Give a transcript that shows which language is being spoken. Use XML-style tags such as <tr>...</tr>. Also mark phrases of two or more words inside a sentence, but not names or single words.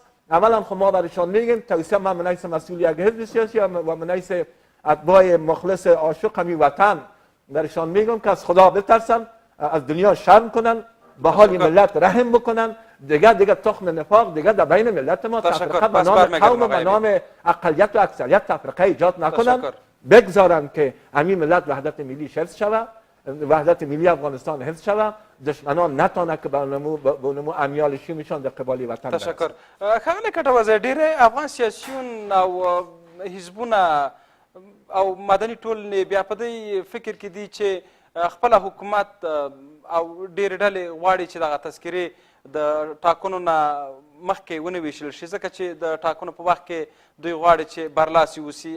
<fa>اولا خب ما برایشان میگیم، توصیه من حیث مسئول یک حزب سیاسی و من حیث اتباع مخلص عاشق همین وطن برایشان میگم که از خدا بترسن، از دنیا شرم کنن، به حال ملت رحم بکنن، دیگه تخم نفاق دیگه در بین ملت ما تفرقه به نام قوم و به نام اقلیت و اکثریت تفرقه ایجاد نکنن، بگذارن که همین ملت وحدت ملی حفظ شود، وحدت ملی افغانستان حفظ شود، دشمنان نتونه که به اونمو امیال شومشان در قبال وطن برسن. تشکر.</fa> <ps>ښاغلی کټوازی، ډېری افغان سیاسیون او حزبونه او مدني ټولنې بیا په دې فکر کې دي چې خپله حکومت او ډېرې ډلې غواړي چې دغه تذکرې د ټاکنو نه مخکې ونه ویشل شي، ځکه چې د ټاکنو په وخت کې دوی غواړي چې برلاسي اوسي.</ps>